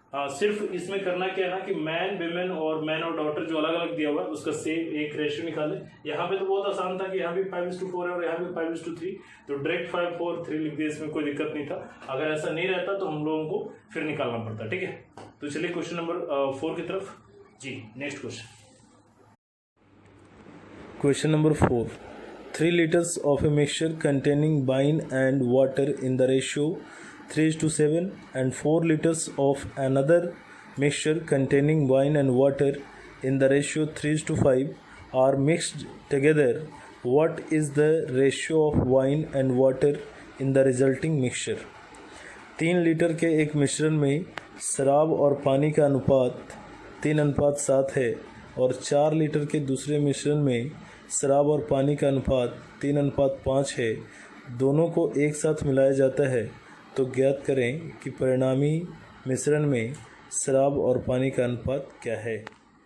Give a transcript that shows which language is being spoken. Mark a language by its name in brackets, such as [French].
[Hindi] सिर्फ इसमें करना क्या है ना कि मैन, वीमेन और मैन और डॉटर जो अलग अलग दिया हुआ है उसका सेम एक रेशियो निकाले। यहाँ पे तो बहुत आसान था कि यहाँ भी 5:4 है और यहाँ भी 5:3, तो डायरेक्ट 5, 4, 3 लिख दिए, इसमें कोई दिक्कत नहीं था। अगर ऐसा नहीं रहता तो हम लोगों को फिर निकालना पड़ता। ठीक है, तो चलिए क्वेश्चन नंबर 4 की तरफ। जी, next question. [English] Question number 4. 3 liters of a mixture containing wine and water in the ratio 3:7 and 4 liters of another mixture containing wine and water in the ratio 3:5 are mixed together. What is the ratio of wine and water in the resulting mixture? [Hindi] 3 litre के एक मिश्रण में शराब और पानी का अनुपात 3:7 है और 4 लीटर के दूसरे मिश्रण में शराब और पानी का अनुपात 3:5 है। दोनों को एक साथ मिलाया जाता है, तो ज्ञात करें कि परिणामी मिश्रण में शराब और पानी का अनुपात क्या है।